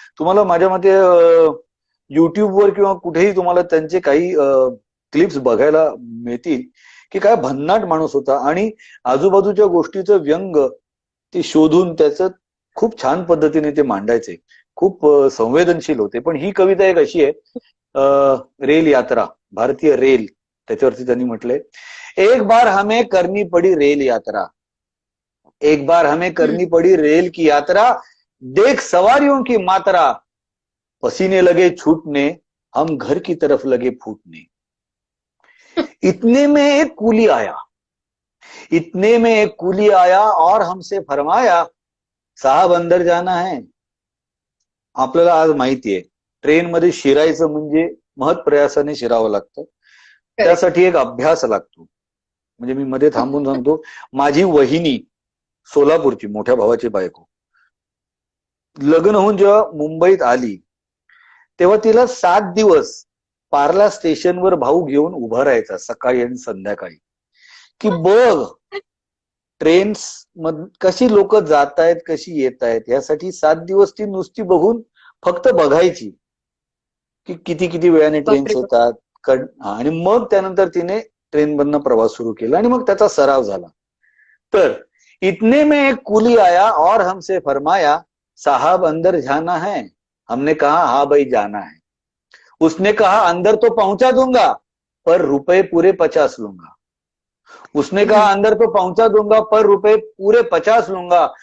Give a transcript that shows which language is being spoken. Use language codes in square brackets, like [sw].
[mr] तुम्हाला माझ्या मते युट्यूबवर किंवा कुठेही तुम्हाला त्यांचे काही क्लिप्स बघायला मिळतील की काय भन्नाट माणूस होता. आणि आजूबाजूच्या गोष्टीचं व्यंग ते शोधून त्याचं खूप छान पद्धतीने ते मांडायचे. खूप संवेदनशील होते. पण ही कविता एक अशी आहे, रेल यात्रा, भारतीय रेल, त्याच्यावरती त्यांनी म्हटलंय, [hi] एक बार हमें करनी पड़ी रेल यात्रा, एक बार हमें करनी पड़ी रेल की यात्रा, देख सवारियों की मात्रा, पसीने लगे छूटने, हम घर की तरफ लगे फूटने. इतने में एक कूली आया, इतने में एक कूली आया और हमसे फरमाया, साहब अंदर जाना है. [mr] आपल्याला आज माहितीये ट्रेन मध्ये शिरायचं म्हणजे महत् प्रयासाने शिरावं लागतं. त्यासाठी एक अभ्यास लागतो. म्हणजे मी मध्ये थांबून सांगतो, माझी वहिनी सोलापूरची, मोठ्या भावाची बायको, लग्न होऊन जेव्हा मुंबईत आली तेव्हा तिला 7 दिवस पार्ला स्टेशनवर भाऊ घेऊन उभा राहायचा सकाळी आणि संध्याकाळी, की बघ ट्रेन्स मध कशी लोक जात आहेत, कशी येत आहेत. यासाठी 7 दिवस ती नुसती बघून फक्त बघायची की किती किती वेळाने ट्रेन्स येतात. आणि मग त्यानंतर तिने ट्रेन मधनं प्रवास सुरू केला आणि मग त्याचा सराव झाला. [hi] तर इतने में एक कुली आया और हमसे फरमाया, साहब अंदर जाना है. हमने कहा हाँ भाई जाना है. उसने कहा अंदर तो पहुंचा दूंगा पर रुपए पूरे 50 लूंगा. उसने कहा अंदर तो पहुंचा दूंगा पर रुपए पूरे 50 लूंगा.